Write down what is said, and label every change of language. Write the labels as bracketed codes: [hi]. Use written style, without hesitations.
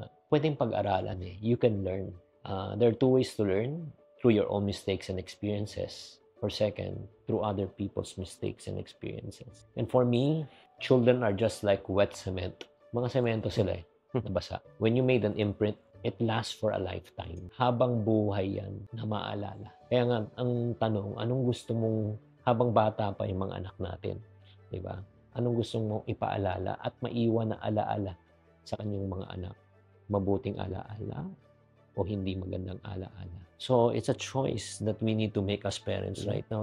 [tl] pwedeng pag-aralan eh. [en] You can learn. There are two ways to learn: through your own mistakes and experiences, or second, through other people's mistakes and experiences. And for me, children are just like wet cement. [tl] Mga semento sila eh, nabasa. [en] When you made an imprint, it lasts for a lifetime. [tl] Habang buhay yan na maalala. Kaya nga, ang tanong, anong gusto mong habang bata pa yung mga anak natin? Diba? Anong gusto mong ipaalala at maiwan na alaala sa kanyang mga anak? Mabuting alaala o hindi magandang alaala? [en] So, it's a choice that we need to make as parents right now.